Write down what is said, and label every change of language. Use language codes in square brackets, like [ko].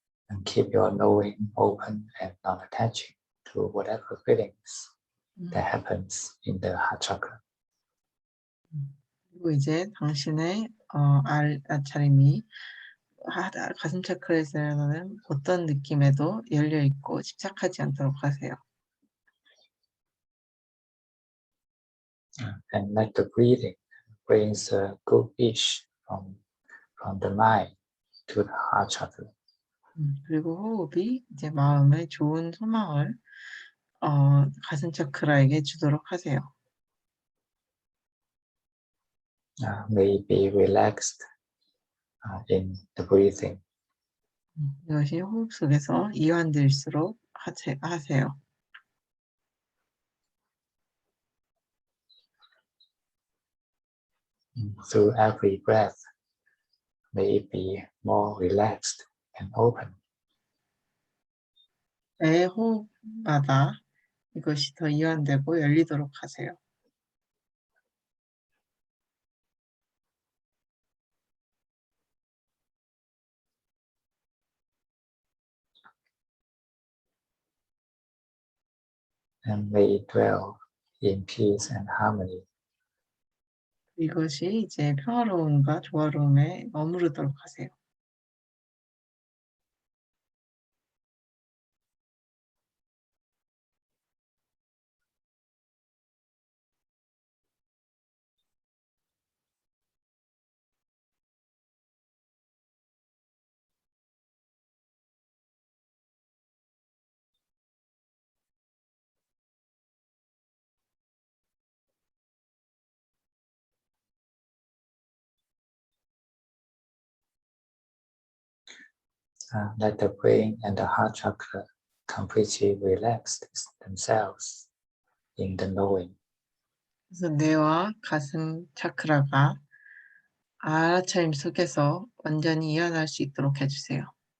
[en] and keep your knowing open and non-attaching to whatever feelings that happens in the heart chakra. [ko] 그리고 이제 당신의 알차림이 가슴 차크라에서 일어나는 어떤 느낌에도 열려 있고 집착하지 않도록 하세요. [en] And let the breathing brings a good wish from the mind to the heart chakra. [ko] 그리고 호흡이 이제 마음의 좋은 소망을 가슴 차크라에게 주도록 하세요. [en] May be relaxed in the breathing. [ko] 이것이 호흡 속에서 이완될수록 하세요. [en] Through every breath, may it be more relaxed and open. [ko] 매 호흡마다 이것이 더 이완되고 열리도록 하세요. [en] And may it dwell in peace and harmony. [ko] 이것이 이제 평화로움과 조화로움에 머무르도록 하세요. [en] Let the brain and the heart chakra completely relax themselves in the knowing. [ko] 그래서 뇌와 가슴 차크라가 알아차림 속에서 완전히 이완할 수 있도록 해주세요.